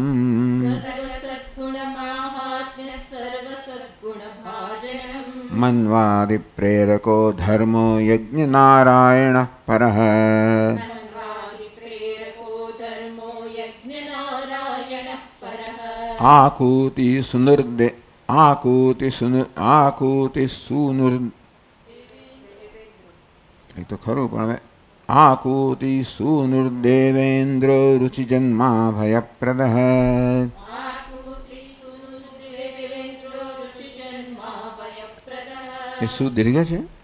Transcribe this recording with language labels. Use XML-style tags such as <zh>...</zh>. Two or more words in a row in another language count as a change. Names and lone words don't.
<sa>सर्वसद्गुणमाहात्म्यः सर्वसद्गुणभाजनम् मन्वादिप्रेरको धर्मो यज्ञनारायणः परः मन्वादिप्रेरको धर्मो यज्ञनारायणः परः</sa> <gu>એ તો ખરું પણ હવે</gu> <sa>आकूति सूनुर्देवेन्द्रो रुचिजन्मा भयप्रदः आकुतिसुनुर्देवेन्द्रो रुचिजन्मा भयप्रदः</sa> <gu>એ શું દીર્ઘ છે</gu>